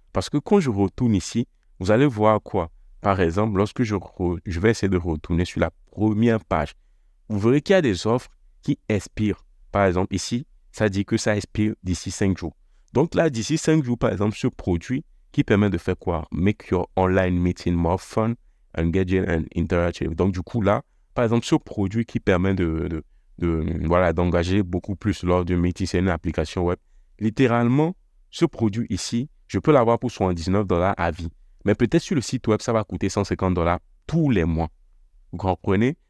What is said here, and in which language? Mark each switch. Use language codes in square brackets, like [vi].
[fr] Parce que quand je retourne ici, vous allez voir quoi? Par exemple, lorsque je vais essayer de retourner sur la première page, vous verrez qu'il y a des offres qui expirent. Par exemple, ici, ça dit que ça expire d'ici 5 jours. Donc là, d'ici 5 jours, par exemple, ce produit qui permet de faire quoi? [en] Make your online meeting more fun, engaging and interactive. [fr] Donc du coup, là, par exemple, ce produit qui permet voilà, d'engager beaucoup plus lors du meeting, c'est une application web. Littéralement, ce produit ici, je peux l'avoir pour $79 à vie. Mais peut-être sur le site web, ça va coûter $150 tous les mois. Vous comprenez?